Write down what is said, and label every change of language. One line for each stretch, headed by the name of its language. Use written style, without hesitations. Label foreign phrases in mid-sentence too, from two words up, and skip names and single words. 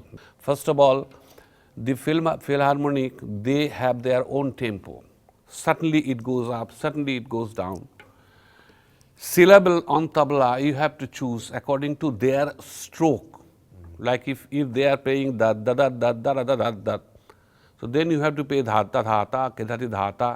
English: First of all, the Philharmonic, they have their own tempo. Certainly it goes up, certainly it goes down. Syllable on tabla, you have to choose according to their stroke. Like if they are playing da da da da da da da da, so then you have to play dha ta dha ta, kedhati dha ta.